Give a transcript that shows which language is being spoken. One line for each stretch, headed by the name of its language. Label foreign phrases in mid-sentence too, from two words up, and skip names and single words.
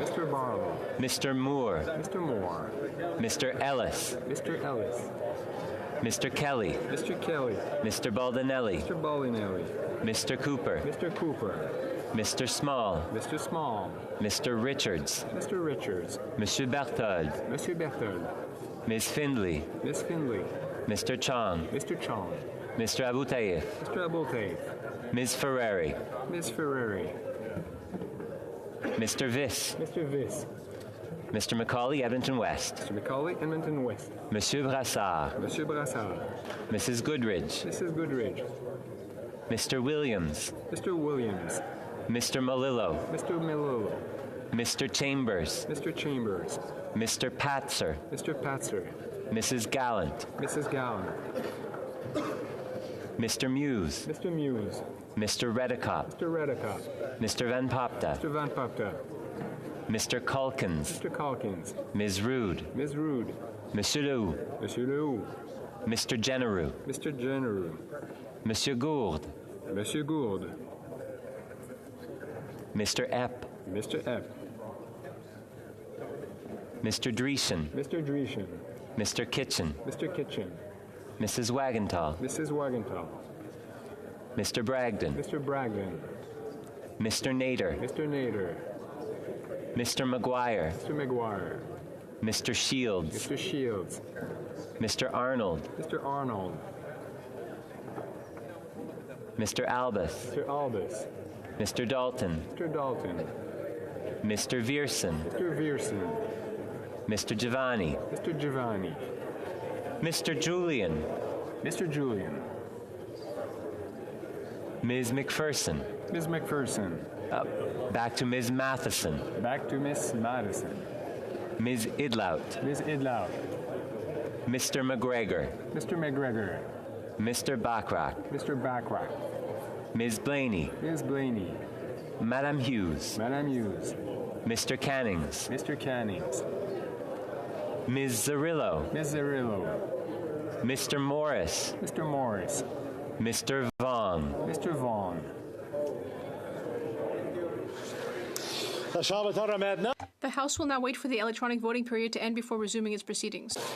English: Mr. Barlow. Mr. Moore. Mr. Moore. Mr. Ellis. Mr. Ellis. Mr. Kelly. Mr. Kelly. Mr. Baldinelli. Mr. Baldinelli. Mr. Cooper. Mr. Cooper. Mr. Small. Mr. Small. Mr. Richards. Mr. Richards. Monsieur Berthold. Monsieur Berthold. Ms. Findley. Miss Findley. Mr. Chong. Mr. Chong. Mr. Aboutaif. Mr. Aboutaif. Ms. Ferreri. Ms. Ferreri. Mr. Viss. Mr. Viss. Mr. Macaulay, Edmonton West. Mr. Macaulay, Edmonton West. Monsieur Brassard. Monsieur Brassard. Mrs. Goodridge. Mrs. Goodridge. Mr. Williams. Mr. Williams. Mr. Malillo. Mr. Melillo. Mr. Chambers. Mr. Chambers. Mr. Patzer. Mr. Patzer. Mrs. Gallant. Mrs. Gallant. Mr. Muse. Mr. Muse. Mr. Redicott. Mr. Redicott. Mr. Van Popta. Mr. Van Popta. Mr. Calkins. Mr. Calkins. Ms. Rude. Ms. Rude. Monsieur Leroux. Monsieur Leroux. Mr. Generou. Mr. Generou. Monsieur Gourde. Monsieur Gourde. Mr. Epp. Mr. Epp. Mr. Dreeshen. Mr. Dreeshen. Mr. Kitchen. Mr. Kitchen. Mrs. Wagenthal. Mrs. Wagenthal. Mr. Bragdon. Mr. Bragdon. Mr. Nader. Mr. Nader. Mr. McGuire. Mr. McGuire. Mr. Shields. Mr. Shields. Mr. Arnold. Mr. Arnold. Mr. Albus. Mr. Albus. Mr. Dalton. Mr. Dalton. Mr. Viersen. Mr. Viersen. Mr. Giovanni. Mr. Giovanni. Mr. Julian. Mr. Julian. Ms. McPherson. Ms. McPherson. Back to Ms. Matheson. Back to Ms. Madison. Ms. Idlout. Ms. Idlout. Mr. McGregor. Mr. McGregor. Mr. Bachrach. Mr. Bachrach. Ms. Blaney. Ms. Blaney. Madam Hughes. Madam Hughes. Mr. Cannings. Mr. Cannings. Ms. Zarillo. Ms. Zarillo. Mr. Morris. Mr. Morris. Mr. Vaughn. Mr. Vaughn. The House will now wait for the electronic voting period to end before resuming its proceedings.